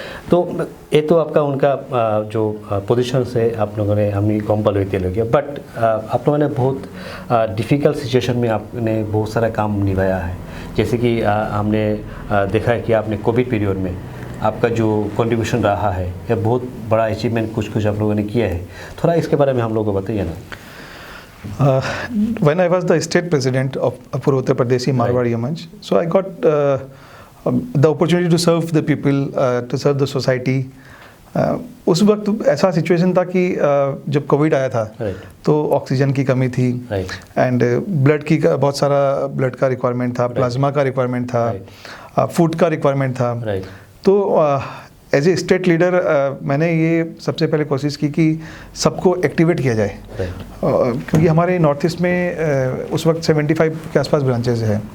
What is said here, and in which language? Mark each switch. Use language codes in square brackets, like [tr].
[hi] तो ये तो आपका उनका जो पोजीशन से आप लोगों ने हमें कॉम्पल हुई लोग, बट आप लोगों ने बहुत डिफ़िकल्ट सिचुएशन में आपने बहुत सारा काम निभाया है। जैसे कि हमने देखा है कि आपने कोविड पीरियड में आपका जो कंट्रीब्यूशन रहा है, यह बहुत बड़ा अचीवमेंट कुछ आप लोगों ने किया है, थोड़ा इसके बारे में हम लोगों को बताइए ना। [en] When I was the state president of Purvottar Pradeshi Marwadi Yuva Manch, so I got the opportunity to serve the people, to serve the society. [hi] उस वक्त ऐसा सिचुएशन था कि जब कोविड आया था तो ऑक्सीजन की कमी थी, एंड ब्लड की बहुत सारा ब्लड का रिक्वायरमेंट था, प्लाज्मा का रिक्वायरमेंट था, फूड का रिक्वायरमेंट था। तो एज ए स्टेट लीडर मैंने ये सबसे पहले कोशिश की कि सबको एक्टिवेट किया जाए, क्योंकि हमारे नॉर्थ ईस्ट में उस वक्त 75 के आसपास ब्रांचेज है।